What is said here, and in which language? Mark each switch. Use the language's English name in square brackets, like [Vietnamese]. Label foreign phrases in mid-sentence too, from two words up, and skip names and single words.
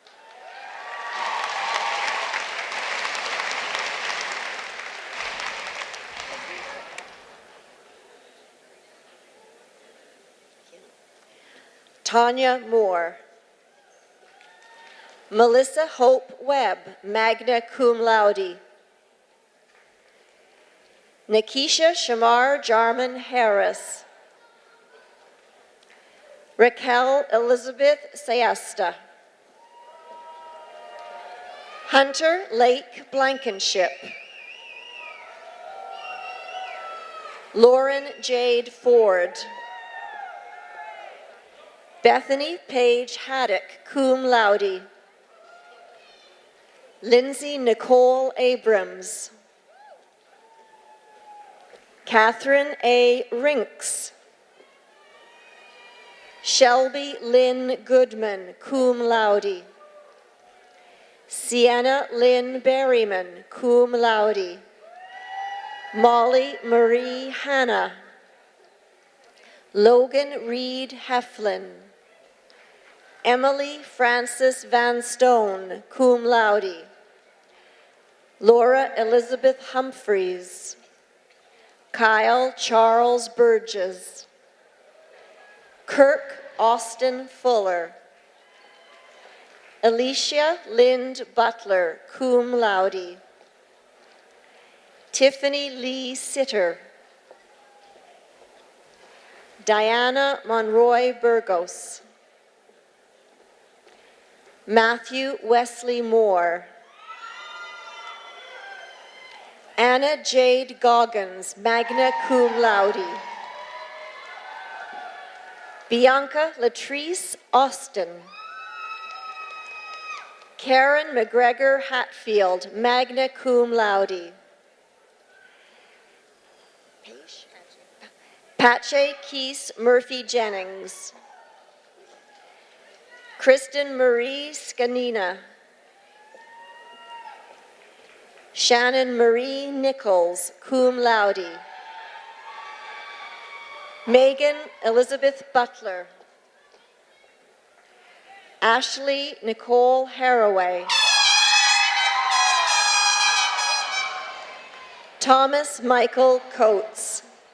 [English] Tanya Moore. Melissa Hope Webb, [Latin] magna cum laude. [English] Nikisha Shamar Jarman Harris. Raquel Elizabeth Sayesta. Hunter Lake Blankenship. Lauren Jade Ford. Bethany Paige Haddock, [Latin] cum laude. [English] Lindsay Nicole Abrams. Catherine A. Rinks. Shelby Lynn Goodman, [Latin] cum laude. [English] Sienna Lynn Berryman, [Latin] cum laude. [English] Molly Marie Hanna. Logan Reed Heflin. Emily Frances Van Stone, [Latin] cum laude. [English] Laura Elizabeth Humphreys. Kyle Charles Burgess. Kirk Austin Fuller. Alicia Lind Butler, [Latin] cum laude. [English] Tiffany Lee Sitter. Diana Monroy Burgos. Matthew Wesley Moore. Anna Jade Goggins, [Latin] magna cum laude. [English] Bianca Latrice Austin. Karen McGregor Hatfield, [Latin] magna cum laude. [English] Pache Keese Murphy Jennings. Kristen Marie Scanina. Shannon Marie Nichols, [Latin] cum laude. [English] Megan Elizabeth Butler. Ashley Nicole Haraway. Thomas Michael Coates.